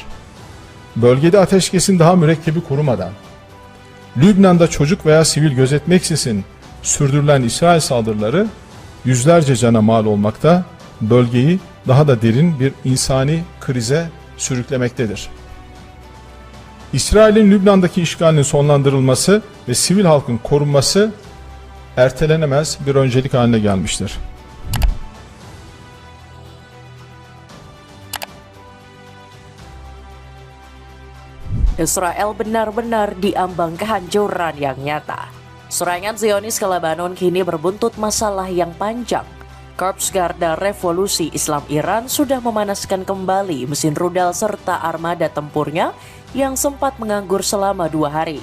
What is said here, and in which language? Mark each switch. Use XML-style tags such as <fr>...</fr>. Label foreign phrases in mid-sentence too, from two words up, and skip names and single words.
<tr>Bölgede ateşkesin daha mürekkebi kurumadan, Lübnan'da çocuk veya sivil gözetmeksizin sürdürülen İsrail saldırıları yüzlerce cana mal olmakta, bölgeyi daha da derin bir insani krize sürüklemektedir. İsrail'in Lübnan'daki işgalinin sonlandırılması ve sivil halkın korunması ertelenemez bir öncelik haline gelmiştir.</tr> <id>Israel benar-benar diambang kehancuran yang nyata. Serangan Zionis ke Lebanon kini berbuntut masalah yang panjang. Korps Garda Revolusi Islam Iran sudah memanaskan kembali mesin rudal serta armada tempurnya yang sempat menganggur selama 2 hari.</id>